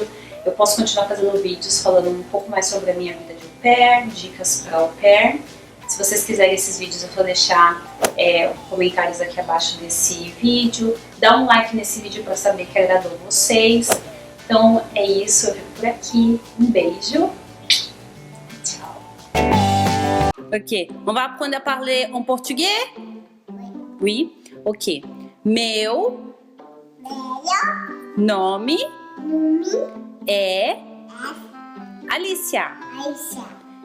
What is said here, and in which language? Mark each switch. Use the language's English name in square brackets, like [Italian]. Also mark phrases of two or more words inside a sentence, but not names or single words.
[Portuguese] Eu posso continuar fazendo vídeos falando um pouco mais sobre a minha vida de [French] au pair, [Portuguese] dicas para [French] au pair. [Portuguese] Se vocês quiserem esses vídeos, eu vou deixar comentários aqui abaixo desse vídeo. Dá um like nesse vídeo para saber que agradou vocês. Então é isso, eu fico por aqui. Um beijo. Tchau. Ok. [French] On va apprendre à parler en portugais? Oui. [Portuguese] Ok. Meu nome é Alicia.